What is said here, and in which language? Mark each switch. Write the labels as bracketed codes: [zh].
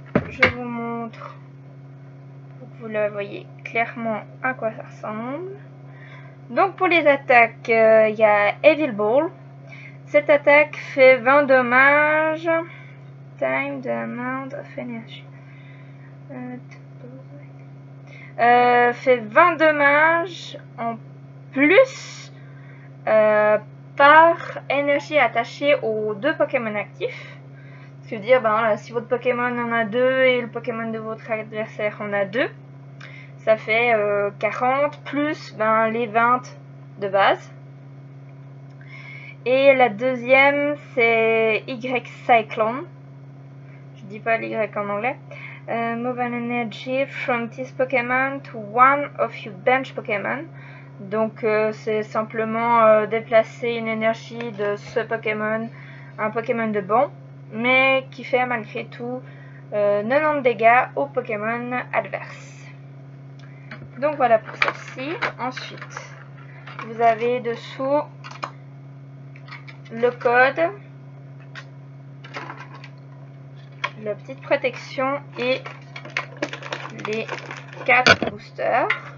[fr] Je vous montre pour que vous la voyez clairement à quoi ça ressemble. Donc pour les attaques, il y a Evil Ball. Cette attaque fait 20 dommages. [en] Time the amount of energy. [fr] Fait 20 dommages en plus par énergie attachée aux 2 Pokémon actifs. Ce qui veut dire, ben, voilà, si votre Pokémon en a 2 et le Pokémon de votre adversaire en a 2, ça fait 40 plus ben, les 20 de base. Et la deuxième, c'est Y Cyclone. Je dis pas l'Y en anglais. [en] Move an energy from this Pokémon to one of your bench Pokémon. [fr] Donc c'est simplement déplacer une énergie de ce Pokémon à un Pokémon de banc, mais qui fait malgré tout 90 dégâts au Pokémon adverse. Donc voilà pour celle-ci. Ensuite, vous avez dessous le code, la petite protection et les 4 boosters.